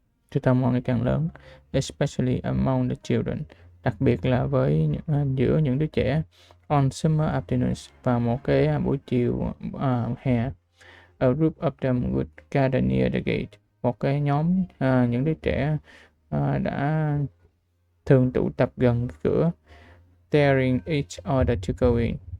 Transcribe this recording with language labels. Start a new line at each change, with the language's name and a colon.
Vietnamese: Sự tò mò ngày càng lớn,
English: especially among the children,
Vietnamese: đặc biệt là giữa những đứa trẻ.
English: On summer afternoons,
Vietnamese: vào một cái buổi chiều hè.
English: A group of them would gather near the gate.
Vietnamese: Một cái nhóm những đứa trẻ đã thường tụ tập gần cửa.
English: Daring each other to go in.